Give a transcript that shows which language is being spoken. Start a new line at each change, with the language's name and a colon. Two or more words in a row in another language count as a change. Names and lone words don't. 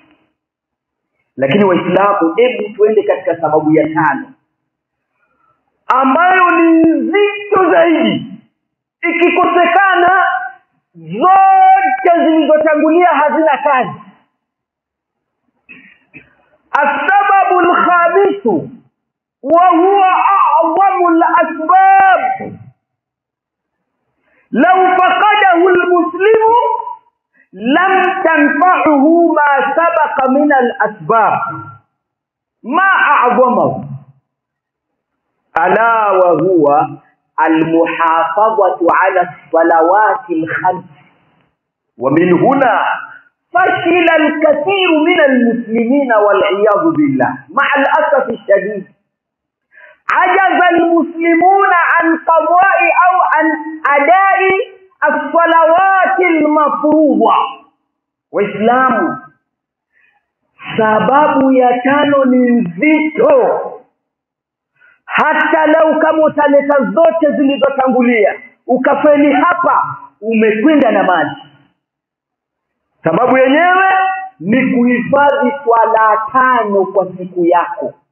Swahili: Lakini Waislamu, hebu tuende katika sababu ya 5, ambayo ni nzito zaidi. Ikikosekana, zote zilizotangulia hazina kazi.
Arabic: السبب الخامس وهو أعظم الأسباب لو فقده المسلم لم تنفعه ما سبق من الأسباب ما أعظمه ألا وهو المحافظة على الصلوات الخمس. ومن هنا فشل الكثير من المسلمين والعياذ بالله. مع الأسف الشديد عجز المسلمون عن قضاء أو عن أداء الصلوات المفروضة.
Swahili: Waislamu, sababu ya tano ni nzito. Hata lau kama utaleta zote zilizotangulia ukafeli hapa, umekwenda na maji. Sababu yenyewe ni kuhifadhi swala tano kwa siku yako.